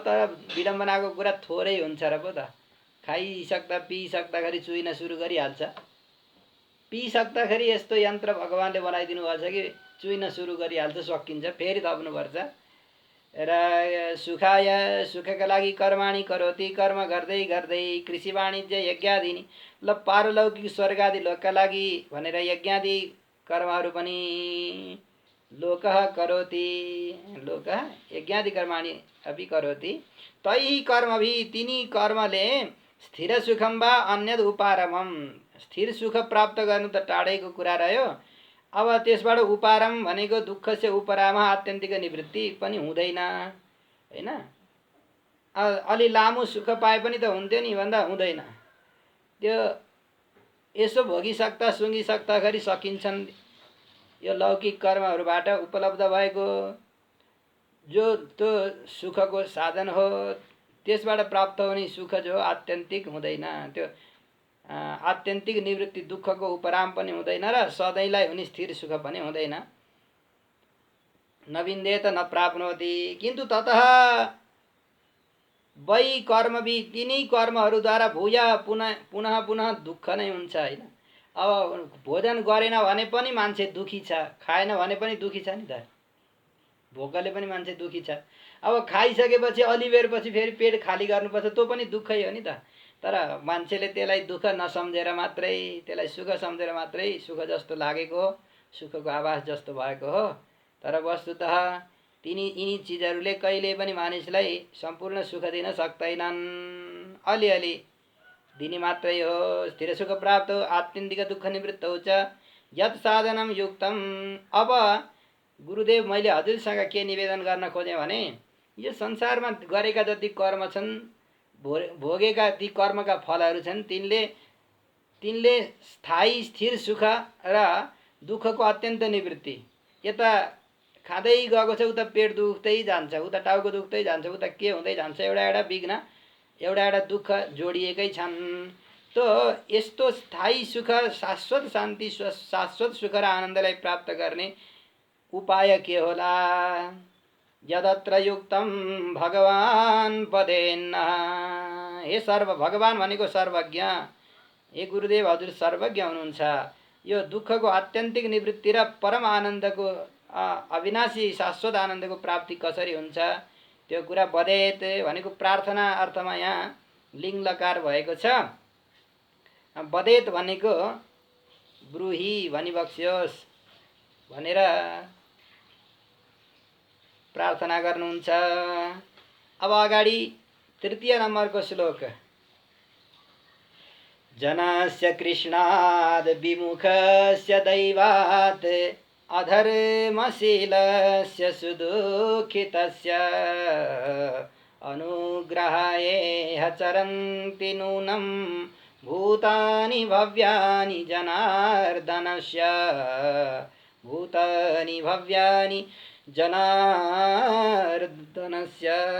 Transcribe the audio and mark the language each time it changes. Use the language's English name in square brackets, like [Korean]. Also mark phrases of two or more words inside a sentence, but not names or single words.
[Nepali] तर विडम्बनाको कुरा थोरै हुन्छ र पो त। खाइसक्दा पिइसक्दाखेरि चुइन सुरु गरिहाल्छ। पिइसक्दाखेरि यस्तो यन्त्र भगवानले बनाइदिनु भएछ कि चुइन सुरु गरिहाल्छ, सकिन्छ, फेरि थप्नुपर्छ। र सुखाय सुखका लागि [Sanskrit] कर्माणि करोति, [Nepali] कर्म गर्दै गर्दै कृषि वाणिज्य यज्ञादिनी, ल पारलौकिक स्वर्ग आदि लोकका लागि भनेर यज्ञादि कर्महरू पनि [Sanskrit] लोकः करोति, लोकः यज्ञादि कर्माणि अपि करोति, तैः कर्मभिः [Nepali] तिनी कर्मले [Sanskrit] स्थिर सुखम वा अन्यद उपारमम, [Nepali] स्थिर सुख प्राप्त गर्नु त टाढैको कुरा रह्यो। अब त्यसबाट उपारम भनेको दुःख से उपरामा आत्यन्तिक निवृत्ति पनि हुँदैन हैन। अलि लामो सुख पाए पनि त हुन्थ्यो नि, भन्दा हुँदैन। त्यो यसो भोगिसक्दा सुँगिसक्दाखेरि सकिन्छन् यो लौकिक कर्महरूबाट उपलब्ध भएको जो त्यो सुखको साधन हो, त्यसबाट प्राप्त हुने सुख जो आत्यन्तिक हुँदैन, त्यो आत्यन्तिक निवृत्ति दुःखको उपराम पनि हुँदैन र सधैँलाई हुने स्थिर सुख पनि हुँदैन। [Sanskrit] नविन्देत न प्राप्नोति, किन्तु ततः वै कर्मवि [Nepali] तिनै कर्महरूद्वारा [Sanskrit] भूय पुनः पुनः पुनः [Nepali] दुःख नै हुन्छ हैन। अब भोजन गरेन भने पनि मान्छे दुखी छ, खाएन भने पनि दुखी छ नि त, भोकले पनि मान्छे दुखी छ। अब खाइसकेपछि अलि बेरपछि फेरि पेट खाली गर्नुपर्छ, त्यो पनि दुःखै हो नि त। तर मान्छेले त्यसलाई दुःख नसम्झेर मात्रै, त्यसलाई सुख सम्झेर मात्रै सुख जस्तो लागेको हो, सुखको आभास जस्तो भएको हो। तर वस्तुतः यिनी चिजहरूले कहिले पनि मानिसलाई सम्पूर्ण सुख दिन सक्दैनन्, अलिअलि दिने मात्रै हो। स्थिर सुख प्राप्त हो, आत्यन्तिक दुःख निवृत्त हुन्छ। [Sanskrit] यत् साधनम युक्तम, [Nepali] अब गुरुदेव मैले हजुरसँग के निवेदन गर्न खोजेँ भने यो संसारमा गरेका जति कर्म छन्, भोगेका ती कर्मका फलहरू छन्, तिनले स्थायी स्थिर सुख र दुःखको अत्यन्त निवृत्ति। यता खाँदै गएको छ, उता पेट दुख्दै जान्छ, उता टाउको दुख्दै जान्छ, उता के हुँदै जान्छ, एउटा विघ्न एउटा दुःख जोडिएकै छन्। त यस्तो स्थायी सुख, शाश्वत शान्ति, शाश्वत सुख र आनन्दलाई प्राप्त गर्ने उपाय के होला? [Sanskrit] यदत्र युक्तम भगवान पदेन्न, [Nepali] हे सर्व भगवान भनेको सर्वज्ञ, हे गुरुदेव हजुर सर्वज्ञ हुनुहुन्छ। यो दुःखको आत्यन्तिक निवृत्ति र परम आनन्दको अविनाशी शाश्वत आनन्दको प्राप्ति कसरी हुन्छ त्यो कुरा बदेत भनेको प्रार्थना अर्थमा यहाँ लिङ्ग लकार भएको छ। बदेत भनेको ब्रुही भनिबक्स्योस् भनेर प्रार्थना गर्नुहुन्छ। अब अगाडि तृतीय नम्बरको श्लोक, [Sanskrit] जनस्य कृष्णाद् विमुखस्य दैवात् अधर्मशीलस्य सुदुःखितस्य अनुग्रहाय चरन्ति नूनं भूतानि भव्यानि जनार्दनस्य, भूतानि भव्यानि जनार्दनस्य।